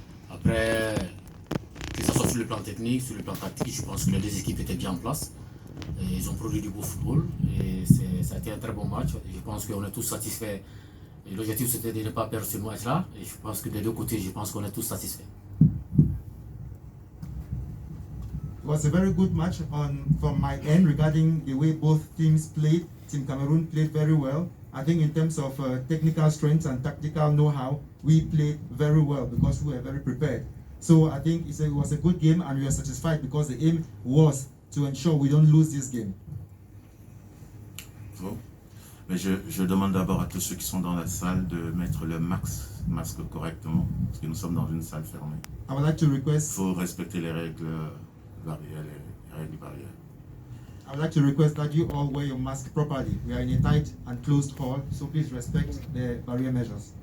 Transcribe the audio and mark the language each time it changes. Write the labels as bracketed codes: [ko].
[fr] Après, que ce soit sur le plan technique, sur le plan tactique, je pense que les deux équipes étaient bien en place. Et ils ont produit du beau football. Et ça a été un très bon match. Je pense qu'on est tous satisfaits. Et l'objectif c'était de ne pas perdre ce match-là. Et je pense que des deux côtés, je pense qu'on est tous satisfaits. [en] It was a very good match from my end regarding the way both teams played. Team Cameroon played very well. I think in terms of technical strength and tactical know-how, we played very well because we were very prepared. So I think it was a good game and we are satisfied because the aim was to ensure we don't lose this game. [fr] Bon. Mais je demande d'abord à tous ceux qui sont dans la salle de mettre le masque correctement, parce que nous sommes dans une salle fermée. [en] I would like to request. [fr] Il faut respecter les règles barrières, les règles barrières. [en] I would like to request that you all wear your mask properly. We are in a tight and closed hall, so please respect the barrier measures.